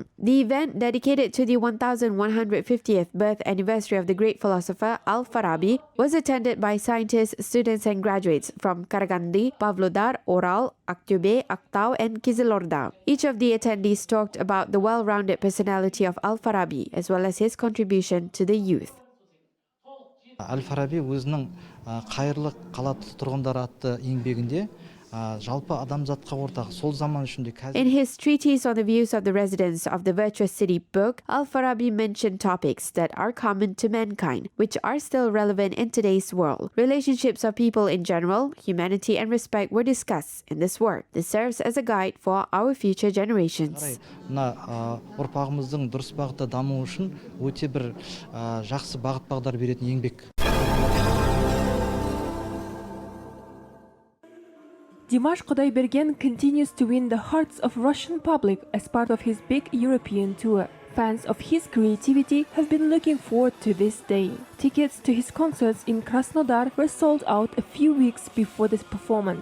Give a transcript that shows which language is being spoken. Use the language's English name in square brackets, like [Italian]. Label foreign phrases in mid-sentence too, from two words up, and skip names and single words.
[English] The event, dedicated to the 1150th birth anniversary of the great philosopher Al-Farabi, was attended by scientists, students and graduates from Karagandhi, Pavlodar, Oral, Aktobe, Aktau and Kizilorda. Each of the attendees talked about the well-rounded personality of Al-Farabi as well as his contribution to the youth. [Kazakh] Al-Farabi өзінің қайырлы қала тұрғындары атты еңбегінде жалпы адамзатқа ортақ сол заман ішінде [English] In his treatise on the views of the residents of the virtuous city book, Al-Farabi mentioned topics that are common to mankind, which are still relevant in today's world. Relationships of people in general, humanity and respect were discussed in this work. This serves as a guide for our future generations. [Kazakh] Мына ұрпағымыздың дұрыс бағытта дамуы үшін өте бір жақсы бағыт-бағдар беретін еңбек. [English] Dimash Kudaibergen continues to win the hearts of Russian public as part of his big European tour. Fans of his creativity have been looking forward to this day. Tickets to his concerts in Krasnodar were sold out a few weeks before this performance.